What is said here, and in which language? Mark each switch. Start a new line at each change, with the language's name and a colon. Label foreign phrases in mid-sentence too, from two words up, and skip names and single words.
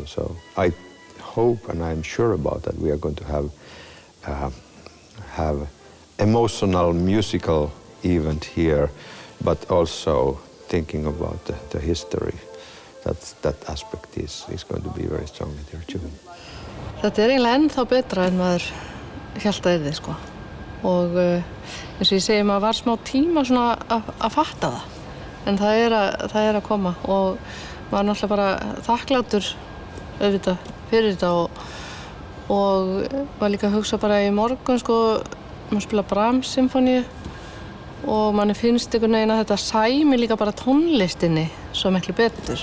English: So I hope and I'm sure about that we are going to have emotional musical event here, but also thinking about the history. That aspect is going to be very strongly there too.
Icelandic: Þetta eiginlega ennþá betra en maður hélt að yrði, sko. Og eins og ég segi, maður var smá tíma svona að fatta það. En það er að koma og maður náttúrulega bara þakklátur auðvitað fyrir þetta og var líka að hugsa bara í morgun, sko, maður spila Brahms symfóníu og manni finnst einhvern veginn að þetta sæmi líka bara tónlistinni svo miklu betur.